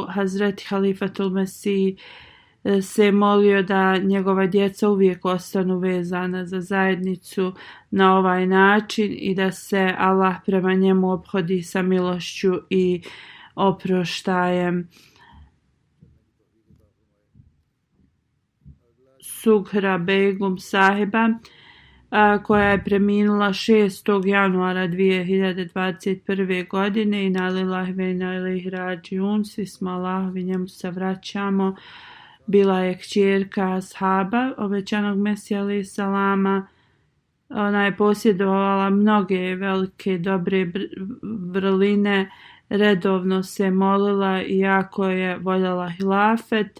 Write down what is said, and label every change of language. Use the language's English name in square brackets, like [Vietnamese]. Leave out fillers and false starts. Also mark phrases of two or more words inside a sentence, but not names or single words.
[Bosnian] Hazreti Halifatul Mesih se molio da njegova djeca uvijek ostanu vezana za zajednicu na ovaj način i da se Allah prema njemu ophodi sa milošću i oproštajem. Sughra Begum Sahiba, koja je preminula 6. januara 2021. godine. [Arabic] إنا لله وإنا إليه راجعون, [Bosnian] svi smo Allahovi, njemu se vraćamo. Bila je kćerka ashaba obećanog Mesija [Arabic] عليه السلام. [Bosnian] Ona je posjedovala mnoge velike dobre vrline, redovno se molila i jako je voljela hilafet.